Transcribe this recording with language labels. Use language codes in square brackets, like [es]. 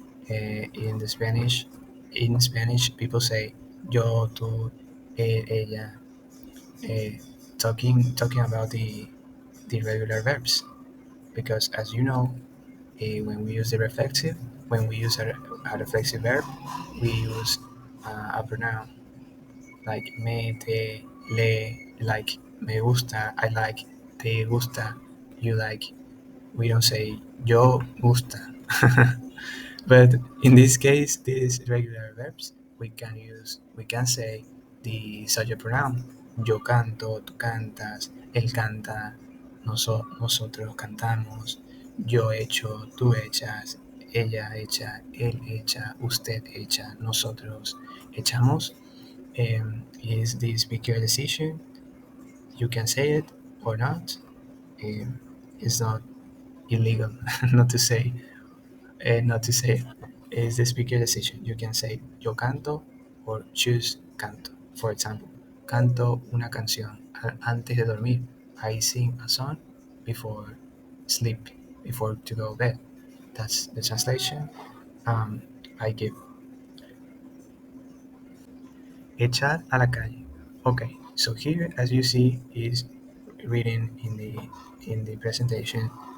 [en] In the Spanish, people say yo, tú, ella, uh, talking about the regular verbs, because as you know, when we use the reflexive, when we use a reflexive verb, we use a pronoun like me, te, le, like [es] me gusta, [en] I like, [es] te gusta, [en] you like. We don't say [es] yo gusta. [en] But in this case, these regular verbs, we can say the subject pronoun. [es] Yo canto, tú cantas, él canta, nosotros cantamos, yo echo, tú echas, ella echa, él echa, usted echa, nosotros echamos. [en] Is this be your decision? You can say it or not. Um, it's not illegal not to say not to say it. It's the speaker decision. You can say [es] yo canto [en] or choose canto. For example, [es] canto una canción antes de dormir. [en] I sing a song before sleep, before to go bed. That's the translation I give. [es] Echar a la calle. [en] Okay, so here, as you see, is reading in the presentation.